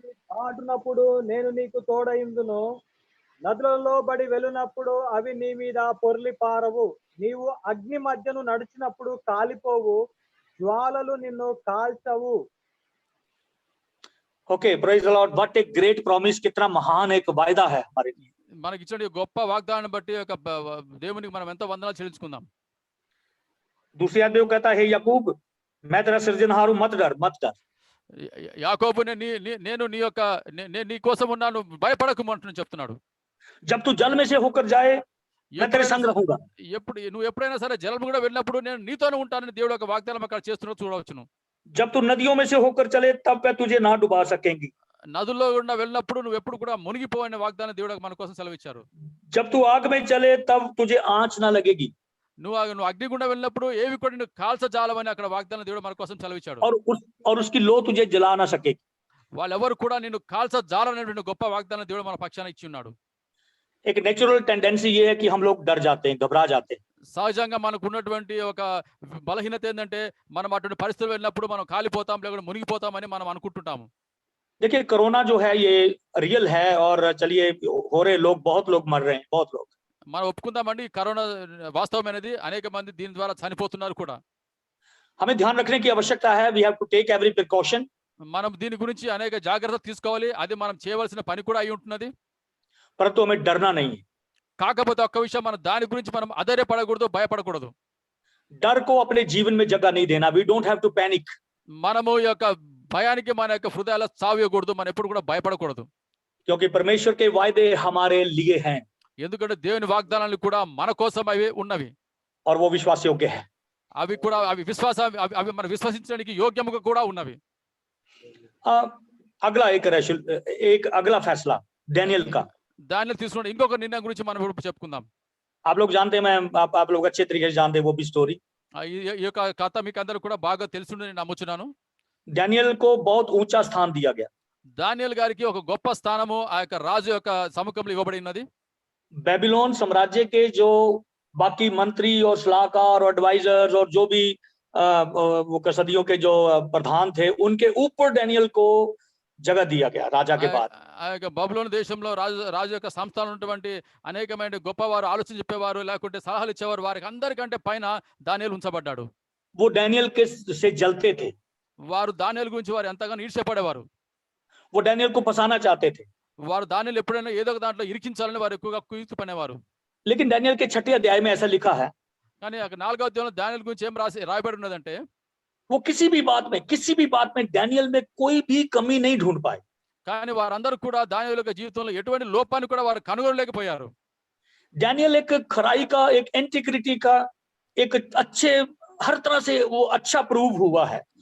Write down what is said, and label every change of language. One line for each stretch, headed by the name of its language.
Telugu: దాటునప్పుడు నేను నీకు తోడైందును, నదులలో బడి వెళ్ళినప్పుడు అవి నీ మీద పొర్లి పారవు, నీవు అగ్ని మధ్యను నడిచినప్పుడు కాలిపోవు, జ్వాలలు నిన్ను కాల్చవు.
English: Okay, praise the Lord. What a great promise,
Hindi: कितना महान एक वायदा है हमारे लिए।
Telugu: మనకి ఇచ్చిన గొప్ప వాగ్దానం బట్టి ఒక దేవునికి మనం ఎంతో వందనాలు చెల్లించుకుందాం.
Hindi: दूसरी आयत में वो कहता है, याकूब मैं तेरा सृजनहार हूं, मत डर, मत डर।
Telugu: యాకోబు నేను నీ యొక్క నేను నీ కోసం ఉన్నాను, భయపడకు అంటున్నాను చెప్తున్నాడు.
Hindi: जब तू जल में से होकर जाए मैं तेरे संग रहूंगा।
Telugu: నువ్వు ఎప్పుడైనా సరే జలం కూడా వెళ్ళినప్పుడు నేను నీతోనే ఉంటానని దేవుడు ఒక వాగ్దానం అక్కడ చేస్తున్నా చూడవచ్చును.
Hindi: जब तू नदियों में से होकर चले तब वह तुझे ना डुबा सकेंगी।
Telugu: నదుల్లో గుండా వెళ్ళినప్పుడు నువ్వు ఎప్పుడు కూడా మునిగిపోవనే వాగ్దానం దేవుడు మన కోసం సెలవిచ్చారు.
Hindi: जब तू आग में चले तब तुझे आंच ना लगेगी।
Telugu: నువ్వు అగ్నిగుండా వెళ్ళినప్పుడు ఏవి కూడా నువ్వు కాల్చజాలవని అక్కడ వాగ్దానం దేవుడు మన కోసం సెలవిచ్చాడు.
Hindi: और उसकी लो तुझे जला ना सकेगी।
Telugu: వాళ్ళెవరు కూడా నిన్ను కాల్చజాలనేటువంటి గొప్ప వాగ్దానం దేవుడు మన పక్షాన ఇచ్చి ఉన్నాడు.
Hindi: एक नेचुरल टेंडेंसी ये है कि हम लोग डर जाते हैं, घबरा जाते हैं।
Telugu: సహజంగా మనకు ఉన్నటువంటి ఒక బలహీనత ఏంటంటే మనం అటువంటి పరిస్థితులు వెళ్ళినప్పుడు మనం కాలిపోతాం లేకుంటే మునిగిపోతామని మనం అనుకుంటుంటాము.
Hindi: देखिए कोरोना जो है ये रियल है और चलिए हो रहे लोग, बहुत लोग मर रहे हैं, बहुत लोग।
Telugu: మనం ఒప్పుకుందామండి కరోనా వాస్తవమైనది, అనేక మంది దీని ద్వారా చనిపోతున్నారు కూడా.
Hindi: हमें ध्यान रखने की आवश्यकता है,
English: We have to take every precaution.
Telugu: మనం దీని గురించి అనేక జాగ్రత్తలు తీసుకోవాలి, అది మనం చేయవలసిన పని కూడా అయి ఉంటున్నది.
Hindi: परंतु हमें डरना नहीं है।
Telugu: కాకపోతే ఒక్క విషయం, మనం దాని గురించి మనం అధైర్యపడకూడదు, భయపడకూడదు.
Hindi: डर को अपने जीवन में जगह नहीं देना,
English: We don't have to panic.
Telugu: మనము ఈ యొక్క భయానికి మన యొక్క హృదయాల సావియకూడదు, మనం ఎప్పుడు కూడా భయపడకూడదు.
Hindi: क्योंकि परमेश्वर के वायदे हमारे लिए हैं
Telugu: ఎందుకంటే దేవుని వాగ్దానాలు కూడా మన కోసం అవి ఉన్నవి,
Hindi: और वो विश्वास योग्य है।
Telugu: అవి కూడా అవి మనం విశ్వసించడానికి యోగ్యముగా కూడా ఉన్నవి.
Hindi: अगला एक अगला फैसला डैनियल का।
Telugu: దానిలో తీసుకున్న ఇంకొక నిర్ణయం గురించి మనం ఇప్పుడు చెప్పుకుందాం.
Hindi: आप लोग जानते हैं, आप लोग अच्छे तरीके से जानते हैं वो भी स्टोरी।
Telugu: ఈ యొక్క కథ మీకు అందరూ కూడా బాగా తెలుసుందని నేను నమ్ముచున్నాను.
Hindi: डैनियल को बहुत ऊंचा स्थान दिया गया।
Telugu: దానియేలు గారికి ఒక గొప్ప స్థానము ఆ యొక్క రాజు యొక్క సముఖంలో ఇవ్వబడినది.
Hindi: बेबीलोन साम्राज्य के जो बाकी मंत्री और सलाहकार और एडवाइजर्स और जो भी वो कसदियों के जो प्रधान थे उनके ऊपर डैनियल को जगह दिया गया राजा के बाद।
Telugu: ఆ యొక్క బబులోను దేశంలో రాజు యొక్క సంస్థానం ఉన్నటువంటి అనేకమైన గొప్పవారు, ఆలోచన చెప్పేవారు, లేకుంటే సలహాలు ఇచ్చేవారు, వారికి అందరికంటే పైన దానియేలు ఉంచబడ్డాడు.
Hindi: वो डैनियल के से जलते थे,
Telugu: వారు దానియేలు గురించి వారు ఎంతగానో ఈర్ష్యపడేవారు.
Hindi: वो डैनियल को फंसाना चाहते थे।
Telugu: వారు దానియేలు ఎప్పుడైనా ఏదో ఒక దాంట్లో ఇరికించాలని వారు ఎక్కువగా కుయుక్తి పనేవారు.
Hindi: लेकिन डैनियल के 6 अध्याय में ऐसा लिखा है,
Telugu: కానీ అక్కడ 4వ అధ్యాయంలో దానియేలు గురించి ఏం రాయబడి ఉన్నదంటే,
Hindi: वो किसी भी बात में डैनियल में कोई भी कमी नहीं ढूंढ पाए।
Telugu: కానీ వారందరూ కూడా దానియేలు యొక్క జీవితంలో ఎటువంటి లోపాన్ని కూడా వారు కనుగొనలేకపోయారు.
Hindi: डैनियल एक खराई का, एक इंटीग्रिटी का, एक अच्छे हर तरह से वो अच्छा प्रूव हुआ है।